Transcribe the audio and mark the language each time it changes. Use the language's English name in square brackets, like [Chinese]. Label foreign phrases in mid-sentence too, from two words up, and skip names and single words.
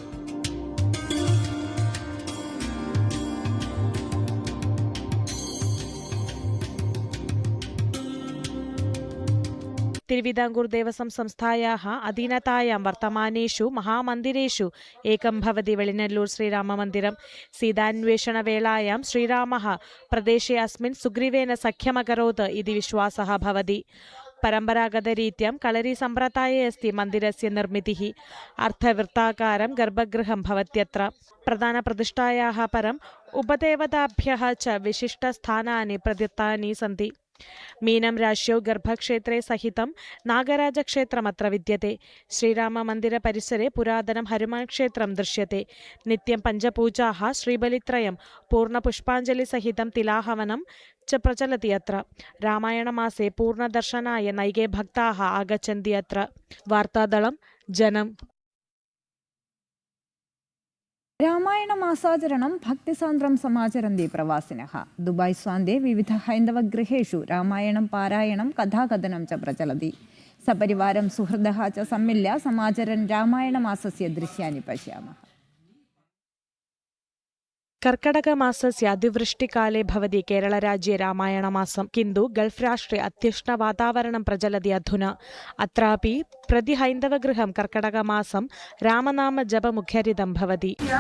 [Sanskrit] തിരുവിതാംകൂർ ദേവസ്വം സംസ്ഥായാः അധീനതായാं വർത്തമാനേഷു മഹാമന്ദിരേഷു ഏകം ഭവതി വെളിനെല്ലൂർ ശ്രീരാമമന്ദിരം. സീതാന്വേഷണവേളായാं ശ്രീരാമः പ്രദേശേ അസ്മിन् സുഗ്രീവേന സഖ്യമകരോत् इति विश्वासः भवति. परम्परागतरीत्यां कलरी सम्प्रदाये अस्ति मन्दिरस्य निर्मितिः. अर्थवृत्ताकारं गर्भगृहं भवत्यत्र. प्रधानप्रतिष्ठायाः परम् उपदेवताभ्यः च विशिष्टस्थानानि प्रदत्तानि सन्ति. मीनं राश्यौ गर्भक्षेत्रे सहितं नागराजक्षेत्रमत्र विद्यते. श्रीराममन्दिरपरिसरे पुरातनं हनुमान् क्षेत्रं दृश्यते. नित्यं पञ्चपूजाः, श्रीबलित्रयं, पूर्णपुष्पाञ्जलिसहितं तिलाहवनं च प्रचलति अत्र. रामायणमासे पूर्णदर्शनाय नैके भक्ताः आगच्छन्ति अत्र. वार्तादलं जनम्. രാമായണമാസാചരണം ഭക്തിസാന്ദ്രം സമാചരന്തി പ്രവാസിനഃ. ദുബായ് സ്വാന്തേ വിവിധ ഹൈന്ദവഗൃഹേഷു രാമായണം പാരായണം കഥാകഥനം ച പ്രചലതി. സപരിവാരം സുഹൃദഃ ച സമ്മില്യ സമാചരൻ രാമായണമാസസ്യ ദൃശ്യാനി പശ്യാമः. कर्कटकमासस्य अतिवृष्टिकाले भवति केरळराज्ये रामायणमासं. किन्तु गल्फ् राष्ट्रे अत्युष्णवातावरणं प्रचलति अधुना. अत्रापि प्रतिहैन्दवगृहं कर्कटकमासं रामनामजपमुखरितं भवति.